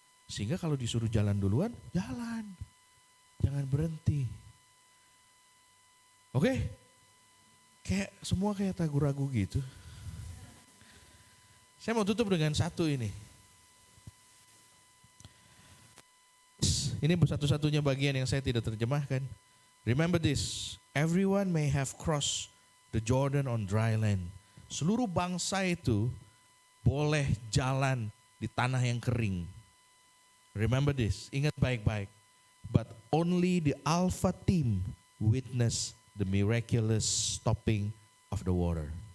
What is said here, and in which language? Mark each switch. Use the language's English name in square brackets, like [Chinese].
[Indonesian] Sehingga kalau disuruh jalan duluan, jalan. Jangan berhenti. Oke? Semua kayak ragu-ragu gitu. Saya mau tutup dengan satu ini. Ini satu-satunya bagian yang saya tidak terjemahkan. [English] Remember this, everyone may have crossed the Jordan on dry land. [Indonesian] Seluruh bangsa itu boleh jalan di tanah yang kering. [English] Remember this, [Indonesian] ingat baik-baik. [English] But only the Alpha team witnessed the miraculous stopping of the water.